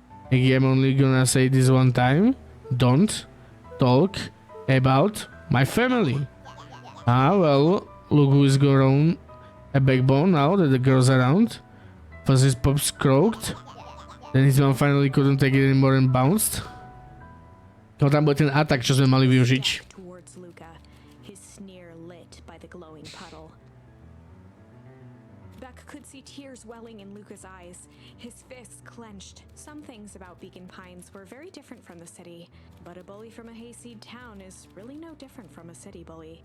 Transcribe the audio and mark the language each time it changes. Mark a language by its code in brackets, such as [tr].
[en] Iggy, I'm only gonna say this one time. Don't talk about my family. Ah, well, look who's grown a backbone now that the girl's around. Was his pops croaked? Then his mom finally couldn't take it anymore and bounced. [sk] No, tam bol ten atak, čo sme mali využiť. [en] Towards Luca, his sneer lit by the glowing puddle. Beck could see tears welling in Luca's eyes, his fists clenched. Some things about Beacon Pines were very different from the city, but a bully from a hayseed town is really no different from a city bully.